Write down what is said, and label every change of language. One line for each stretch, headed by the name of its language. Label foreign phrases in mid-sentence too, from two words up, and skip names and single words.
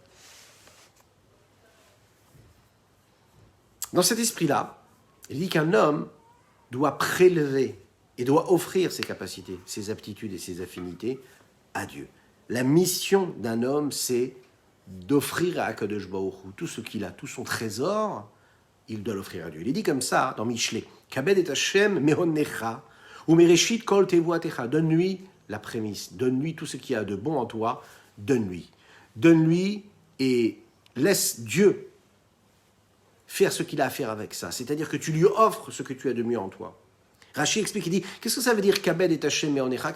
French: Dans cet esprit-là, il dit qu'un homme doit prélever et doit offrir ses capacités, ses aptitudes et ses affinités à Dieu. La mission d'un homme, c'est d'offrir à
Hebrew: הקדוש ברוך הוא
French: tout ce qu'il a, tout son trésor, il doit l'offrir à Dieu. Il est dit comme ça dans Mishlei,
Hebrew: כבד את השם מהונך ומראשית כל תבואתך.
French: Donne-lui la prémisse, donne-lui tout ce qu'il y a de bon en toi, donne-lui. Donne-lui et laisse Dieu faire ce qu'il a à faire avec ça. C'est-à-dire que tu lui offres ce que tu as de mieux en toi. Rashi explique, il dit, qu'est-ce que ça veut dire
Hebrew: כבד את השם מהונך?